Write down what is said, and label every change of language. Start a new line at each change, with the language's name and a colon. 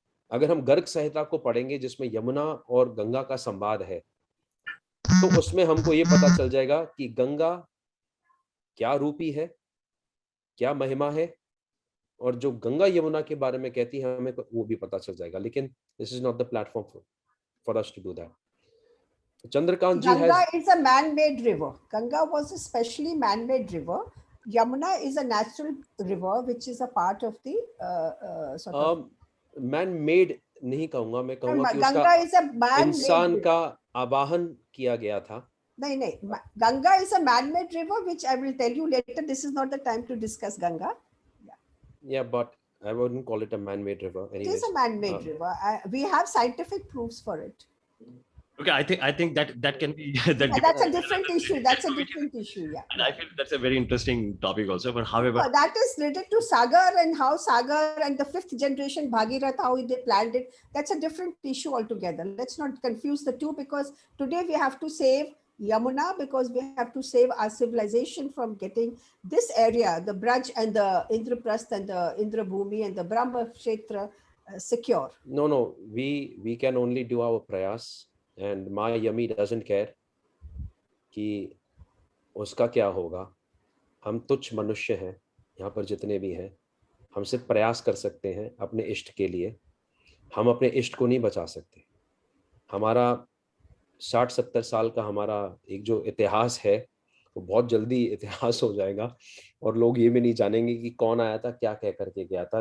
Hindi: अगर हम गर्ग संहिता को पढ़ेंगे जिसमें यमुना और गंगा का संवाद है, तो उसमें हमको ये पता चल जाएगा कि गंगा क्या रूपी है, क्या महिमा है, और जो गंगा यमुना के बारे में कहती है हमें वो भी पता चल जाएगा।
English: लेकिन this is not the platform for us to do that. Chandrakant ji Ganga is a man-made river. Ganga was a specially man-made river Yamuna is a natural river which is a part of the sort of
Hindi: man-made नहीं कहूंगा, मैं कहूंगा कि
English: Ganga is a man-made
Hindi: इंसान
English: river.
Hindi: का आवाहन किया गया था.
English: नहीं, Ganga is a man-made river, which I will tell you later. This is not the time to discuss Ganga. Yeah, but I wouldn't call it a man-made river. It is a man-made river. We have scientific proofs for it. Okay, I think that can be that's a different issue. That's a different issue. Yeah. And I feel that's a very interesting topic also. But however, that is related to Sagar and how Sagar and the 5th generation Bhagirath, how they planned it. That's a different issue altogether. Let's not confuse the two, because today we have to save Yamuna, because we have to save our civilization from getting this area, the Braj and the Indraprasth and the Indrabhumi and the Brahma Kshetra secure. No, we can only do our prayas. And my Yami doesn't care
Hindi: कि उसका क्या होगा. हम तुच्छ मनुष्य हैं यहाँ पर जितने भी हैं. हम सिर्फ प्रयास कर सकते हैं अपने इष्ट के लिए. हम अपने इष्ट को नहीं बचा सकते. हमारा 60-70 साल का हमारा एक जो इतिहास है वो बहुत जल्दी इतिहास हो जाएगा और लोग ये भी नहीं जानेंगे कि कौन आया था, क्या कह करके गया था.